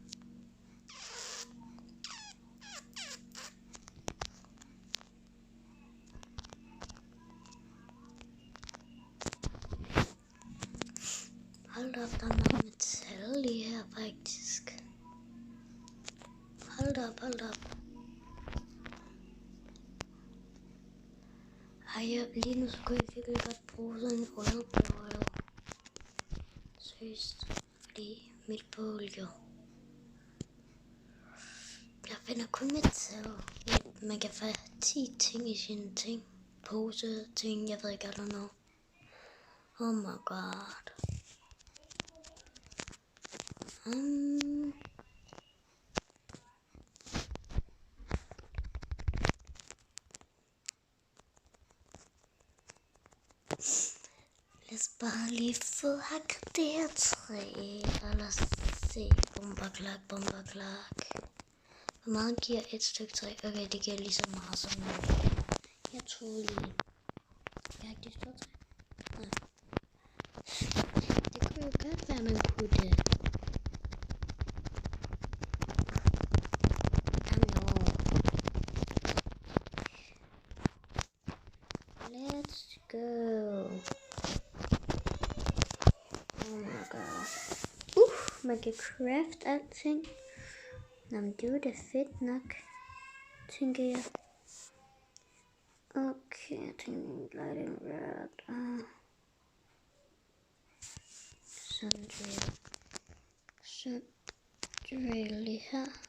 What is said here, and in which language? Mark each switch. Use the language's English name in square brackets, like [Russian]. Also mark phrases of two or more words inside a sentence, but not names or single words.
[Danish] Hold op, der er meget metal lige her faktisk. Hold op. Ej, lige nu så kunne jeg virkelig godt bruge sådan en [English] oil boil. [Danish] Seriøst, fordi mit bål jo. Jeg finder kun metal. Man kan få 10 ting i sine ting. Pose ting, jeg ved ikke, [English] I don't know. Oh my god. [Danish] Lad os bare lige få hakket det her træ. Og lad os se. Bomberklak. Hvor meget giver et stykke træ? Okay, det giver lige så meget som jeg troede lige. Jeg har ikke det store træ. Nej. Det kunne jo godt være, man kunne det. [English] Let's go. Oh my god. [Danish] Man kan craft alting. Jamen, det var da fedt nok, tænker jeg. Okay, jeg tænker [English] lighting rod. [Danish] Sådan drill lige her.